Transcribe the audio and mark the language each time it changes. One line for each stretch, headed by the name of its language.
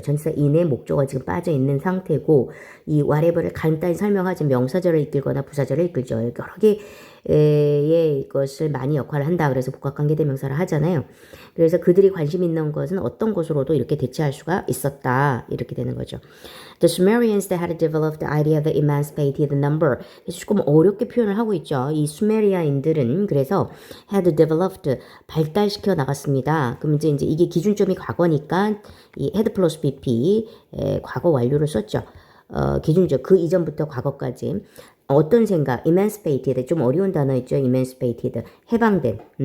Korean: 전치사 in의 목적어가 지금 빠져 있는 상태고 이 whatever를 간단히 설명하지 명사절을 이끌거나 부사절을 이끌죠. 여러 개의 것을 많이 역할을 한다. 그래서 복합관계 대명사를 하잖아요. 그래서 그들이 관심 있는 것은 어떤 것으로도 이렇게 대체할 수가 있었다. 이렇게 되는 거죠.
English: The Sumerians that had developed the idea of the emancipated number.
Korean: 그래서 조금 어렵게 표현을 하고 있죠. 이 수메리아인들은 그래서
English: had developed
Korean: 발달시켜 나갔습니다. 그럼 이제 이게 기준점이 과거니까 이 had 플러스 BP 과거 완료를 썼죠. 기준점 그 이전부터 과거까지 어떤 생각? emancipated 좀 어려운 단어 있죠. emancipated 해방된.